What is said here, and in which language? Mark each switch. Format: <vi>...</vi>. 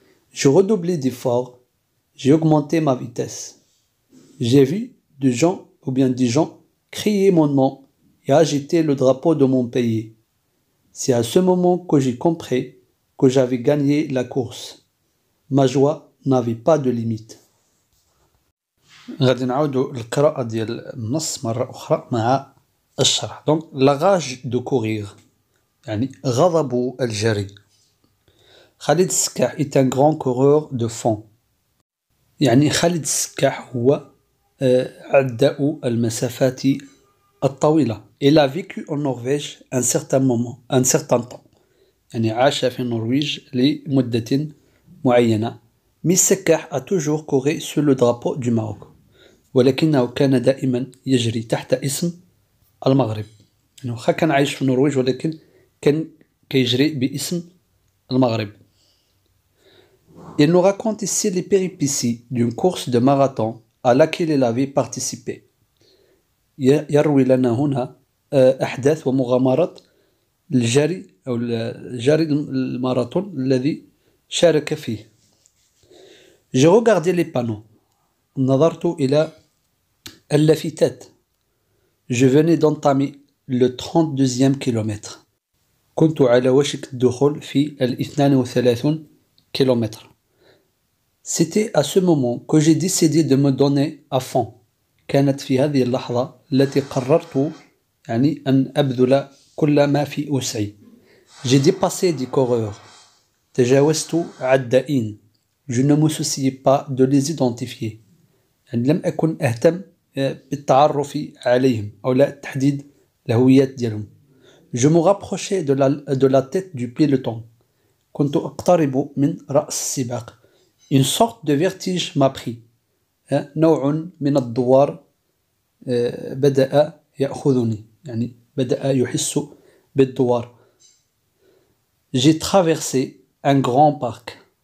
<fr>Je redoublais d'efforts. J'ai augmenté ma vitesse. J'ai vu des gens crier mon nom et agiter le drapeau de mon pays. C'est à ce moment que j'ai compris que j'avais gagné la course. Ma joie n'avait pas de limite.</fr> <ar>غادي نعاودوا القراءة ديال النص مرة أخرى مع الشرح.</ar> <fr>Donc la rage de courir</fr> <ar>يعني غضب الجري.</ar> <fr>Khalid Sekkah est un grand coureur de fond.</fr> <ar>يعني خالد السكاح هو عداء المسافات الطويلة.</ar> <fr>Il a vécu en Norvège un certain temps.</fr> <ar>يعني عاش في النرويج لمدة معينة.</ar> <fr>Mais السكاح a toujours couru sous le drapeau du Maroc.</fr> <ar>ولكنه كان دائما يجري تحت اسم المغرب. يعني واخا كان عايش في النرويج ولكن كان كيجري باسم المغرب.</ar> <fr>Il nous raconte ici les péripéties d'une course de marathon à laquelle il avait participé.</fr> <ar>يروي لنا هنا أحداث ومغامرات الجري أو الجري الماراثون الذي شارك فيه.</ar> <fr>J'ai regardé les panneaux.</fr> <ar>نظرت إلى اللافتات.</ar> <fr>Je venais d'entamer le 32e kilomètre.</fr> <ar>كنت على وشك الدخول في 32 kilomètres.</ar> <fr>C'était à ce moment que j'ai décidé de me donner à fond.</fr> <ar>كانت في هذه اللحظة التي قررت يعني أن أبذل كل ما في وسعي.</ar> <fr>J'ai dépassé des coureurs.</fr> <ar>تجاوزت عدائين.</ar> <fr>Je ne me souciais pas de les identifier.</fr> <ar>يعني لم أكن أهتم بالتعرف عليهم أو لا تحديد الهويات ديالهم.</ar> <fr>Je me rapprochais de la tête du peloton.</fr> <ar>كنت أقترب من رأس السباق. Une sorte de vertige m'a pris. نوع من الدوار بدأ يأخذني. يعني بدأ يحس بالدوار.</ar> <fr>J'ai traversé un grand parc.</fr>